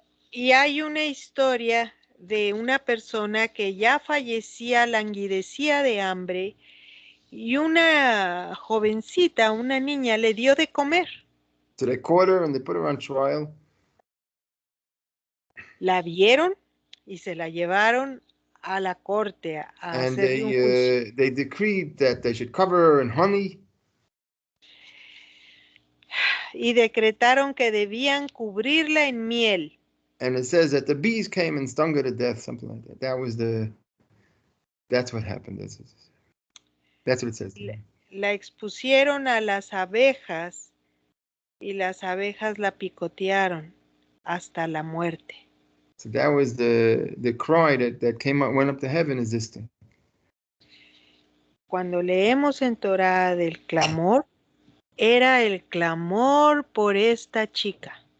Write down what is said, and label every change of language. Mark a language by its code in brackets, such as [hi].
[es] Y hay una historia de una persona que ya fallecía, languidecía de hambre, y una jovencita, una niña, le dio de comer. [en] So they caught her and they put her on trial. [es] La vieron y se la llevaron a la corte a [en] And [es] hacerle un juicio. [en] they decreed that they should cover her in honey. [es] Y decretaron que debían cubrirla en miel. [en] And it says that the bees came and stung her to death, something like that. That's what happened. That's what it says. [es] La expusieron a las abejas y las abejas la picotearon hasta la muerte. [en] So that was the cry that came up, went up to heaven, is this thing. [es] Cuando leemos en Torah del clamor, era el clamor por esta chica.